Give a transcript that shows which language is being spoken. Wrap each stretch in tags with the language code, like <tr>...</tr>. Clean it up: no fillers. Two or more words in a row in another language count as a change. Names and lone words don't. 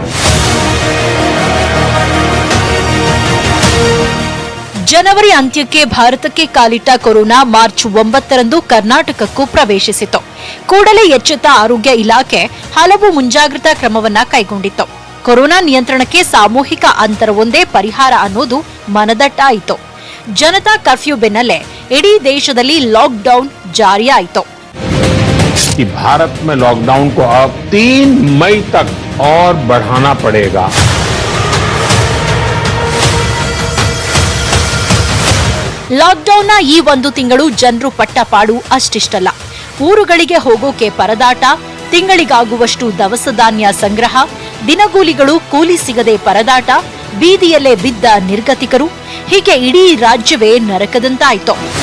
<kn>ಜನವರಿ ಅಂತ್ಯಕ್ಕೆ ಭಾರತಕ್ಕೆ ಕಾಲಿಟ್ಟ ಕೊರೋನಾ ಮಾರ್ಚ್ 9ರಂದು ಕರ್ನಾಟಕಕ್ಕೂ ಪ್ರವೇಶಿಸಿತು. ಕೂಡಲೇ ಎಚ್ಚೆತ್ತ ಆರೋಗ್ಯ ಇಲಾಖೆ ಹಲವು ಮುಂಜಾಗ್ರತಾ ಕ್ರಮವನ್ನ ಕೈಗೊಂಡಿತ್ತು. ಕೊರೋನಾ ನಿಯಂತ್ರಣಕ್ಕೆ ಸಾಮೂಹಿಕ ಅಂತರವೊಂದೇ ಪರಿಹಾರ ಅನ್ನೋದು ಮನದಟ್ಟಾಯಿತು. ಜನತಾ ಕರ್ಫ್ಯೂ ಬೆನ್ನಲ್ಲೇ ಇಡೀ ದೇಶ ಲಾಕ್‌ಡೌನ್ ಜಾರಿ ಆಯಿತು.</kn> <hi>भारत में लॉकडाउन को अब 3 मई तक और बढ़ाना पड़ेगा.</hi> <kn>ಲಾಕ್ಡೌನ್ ನ ಈ ಒಂದು ತಿಂಗಳು ಜನರು ಪಟ್ಟಪಾಡು ಅಷ್ಟಿಷ್ಟಲ್ಲ. ಊರುಗಳಿಗೆ ಹೋಗೋಕೆ ಪರದಾಟ, ತಿಂಗಳಿಗಾಗುವಷ್ಟು ದವಸ ಧಾನ್ಯ ಸಂಗ್ರಹ, ದಿನಗೂಲಿಗಳು ಕೂಲಿ ಸಿಗದೆ ಪರದಾಟ, ಬೀದಿಯಲ್ಲೇ ಬಿದ್ದ ನಿರ್ಗತಿಕರು, ಹೀಗೆ ಇಡೀ ರಾಜ್ಯವೇ ನರಕದಂತಾಯಿತು.</kn>